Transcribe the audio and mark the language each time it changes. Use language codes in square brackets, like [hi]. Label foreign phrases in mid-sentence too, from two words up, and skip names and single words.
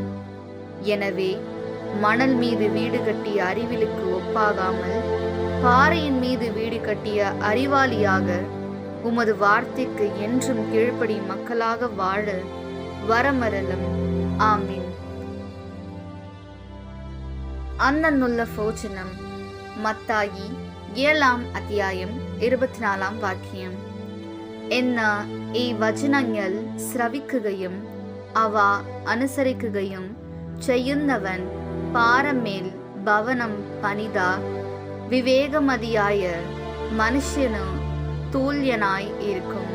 [ta] எனவே மணல் மீது வீடு கட்டிய அறிவிலுக்கு ஒப்பாகாமல் பாறையின் மீது வீடு கட்டிய அறிவாளியாக உமது வார்த்தைக்கு என்றும் கீழ்ப்படி மக்களாக வாழ வரமரலும். ஆமீன். அன்னன்னுள்ள போஜனம். [ml] மத்தாயி 7 അധ്യായം 24 വാക്യം. എന്ന ഈ വചനങ്ങൾ ശ്രവിക്കുകയും അവ അനുസരിക്കുകയും ചെയ്യുന്നവൻ പാറമേൽ ഭവനം പണിത വിവേകമതിയായ മനുഷ്യനു തുല്യനായി ഇരിക്കും.